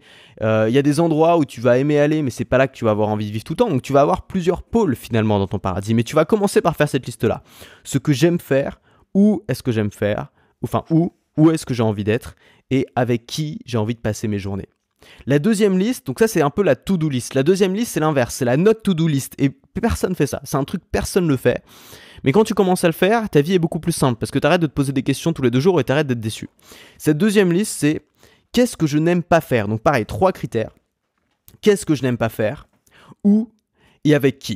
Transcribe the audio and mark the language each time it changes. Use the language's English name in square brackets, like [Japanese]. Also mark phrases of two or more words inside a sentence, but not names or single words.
[French] Il y a des endroits où tu vas aimer aller, mais c'est pas là que tu vas avoir envie de vivre tout le temps. Donc tu vas avoir plusieurs pôles finalement dans ton paradis. Mais tu vas commencer par faire cette liste-là. Ce que j'aime faire, où est-ce que j'aime faire, enfin où est-ce que j'ai envie d'être, et avec qui j'ai envie de passer mes journées. La deuxième liste, donc ça c'est un peu la [English] to-do list. [French] La deuxième liste c'est l'inverse, c'est la [English] not to-do list. [French] Et personne fait ça, c'est un truc personne ne le fait. Mais quand tu commences à le faire, ta vie est beaucoup plus simple parce que tu arrêtes de te poser des questions tous les 2 jours et tu arrêtes d'être déçu. Cette deuxième liste c'est qu'est-ce que je n'aime pas faire. Donc pareil, 3 critères. Qu'est-ce que je n'aime pas faire, où et avec qui.